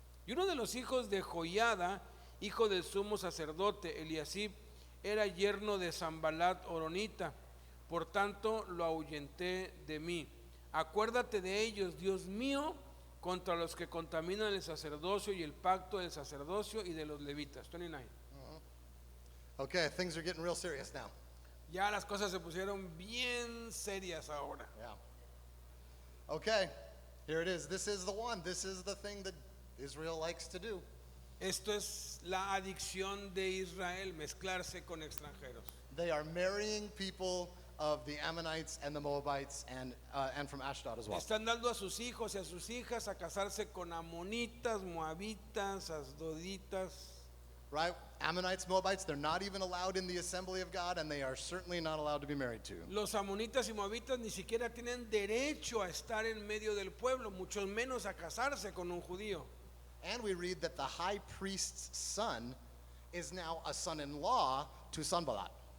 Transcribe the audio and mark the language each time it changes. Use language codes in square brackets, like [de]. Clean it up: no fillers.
[es] Y uno de los hijos de Joiada, hijo del sumo sacerdote Eliasib, era yerno de Sambalat Horonita, por tanto lo ahuyenté de mí. Acuérdate de ellos, Dios mío, contra los que contaminan el sacerdocio y el pacto del sacerdocio y de los levitas. 29. [en] Okay, things are getting real serious now. [es] Ya las cosas se pusieron bien serias ahora. [en] Yeah. Okay, here it is. This is the one. This is the thing that Israel likes to do. [es] Esto es la adicción de Israel, mezclarse con extranjeros. [en] They are marrying people of the Ammonites and the Moabites and from Ashdod as well. [es] Están dando a sus hijos y a sus hijas a casarse con amonitas, moabitas, asdoditas. [en] Right? Ammonites, Moabites, they're not even allowed in the assembly of God, and they are certainly not allowed to be married to. [es] Los amonitas y moabitas ni siquiera tienen derecho a estar en medio del pueblo, mucho menos a casarse con un judío. [en] And we read that the high priest's son is now a son-in-law to Sanballat.